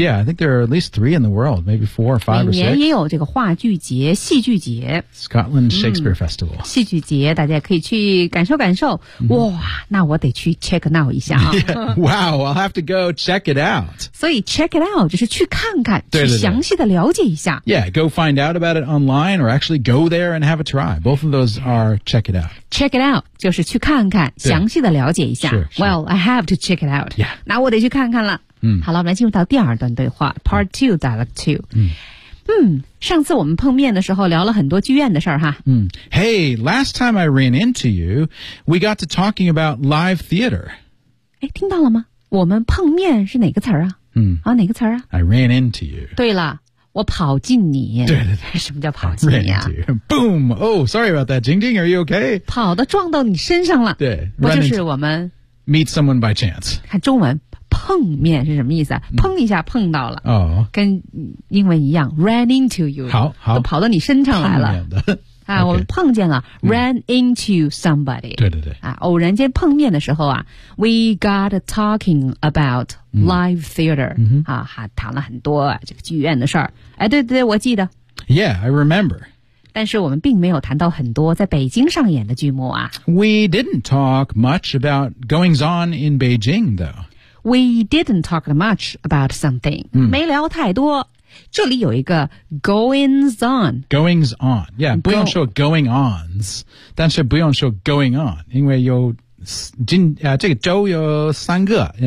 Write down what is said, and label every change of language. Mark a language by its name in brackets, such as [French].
[English] Yeah, I think there are at least three in the world, maybe four or five or six. [Chinese] 每年也有这个话剧节、戏剧节。 [English] Scotland Shakespeare Festival. [Chinese] 戏剧节大家可以去感受感受。哇、那我得去 [English] check now [Chinese] 一下啊。 [English] Yeah, wow, I'll have to go check it out. [Chinese] 所以 [English] check it out [Chinese] 就是去看看对对对去详细的了解一下。 [English] Yeah, go find out about it online or actually go there and have a try. Both of those are check it out [Chinese] 就是去看看详细的了解一下 [English] Well, I have to check it out、 yeah. [Chinese] 那我得去看看了、好了我们来进入到第二段对话 [English] Part 2 Dialogue 2、 [Chinese] 上次我们碰面的时候聊了很多剧院的事儿哈、 [English] Hey, last time I ran into you we got to talking about live theater [Chinese] 诶听到了吗我们碰面是哪个词儿啊、哪个词儿啊 [English] I ran into you [Chinese] 对了我跑进你。对对对。什么叫跑进你啊 [English] Boom! Oh, sorry about that, Jing Jing, are you okay? [Chinese] 跑的撞到你身上了。对。不就是我们。 [English] Meet someone by chance. [Chinese] 看中文碰面是什么意思啊碰一下碰到了。跟英文一样 , [English] ran into you. [Chinese] 好好。都跑到你身上来了。碰面的。啊我们碰见了 , [English] ran into somebody. [Chinese] 对对对。啊偶然间碰面的时候啊 , [English] we got talking about live theater.、 [Chinese] 谈了很多这个剧院的事儿。哎对对对我记得。 [English] Yeah, I remember. [Chinese] 但是我们并没有谈到很多在北京上演的剧目啊。 [English] We didn't talk much about goings on in Beijing, though. We didn't talk much about something.、 [Chinese] 没聊太多。这里有一个 goings on. [English] Goings on. Yeah, [Chinese] 不用说 going ons, 但是不用说 going on, 因为有这个周有三个。